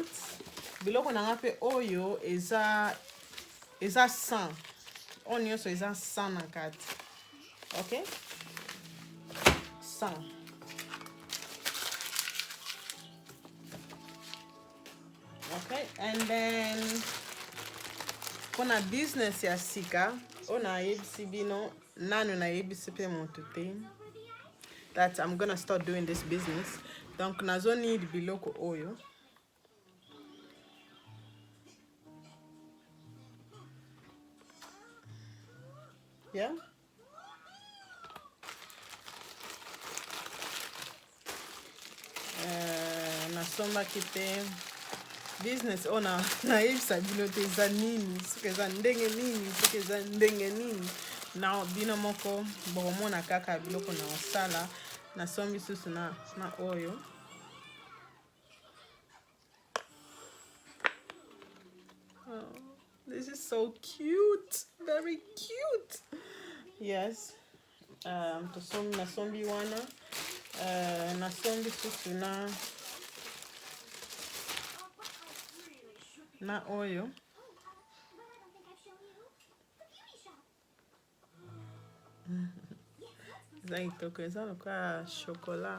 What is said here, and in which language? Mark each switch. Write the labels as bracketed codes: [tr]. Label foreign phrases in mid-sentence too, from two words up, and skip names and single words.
[ln] Biloko na ngape oyo eza 100. On nyonso eza 100 na kati. Okay? 100. [en] Okay, and then [ln] pona business ya sika, ona yebisi bino nanu na yebisi pe moto te [en] that I'm gonna start doing this business. [ln] Donc nazo need biloko oyo. Yeah. Nasomba kite business ona na yebisa bino te eza nini, soki eza ndenge nini, soki eza ndenge nini. Na bino moko bomona kaka biloko na osala. Nasombi susu na oyo. [en] Oh, this is so cute, very cute. Yes. [ln] Nasombi wana. Nasombi susu na oyo. Eza itoko, eza loka chocolat.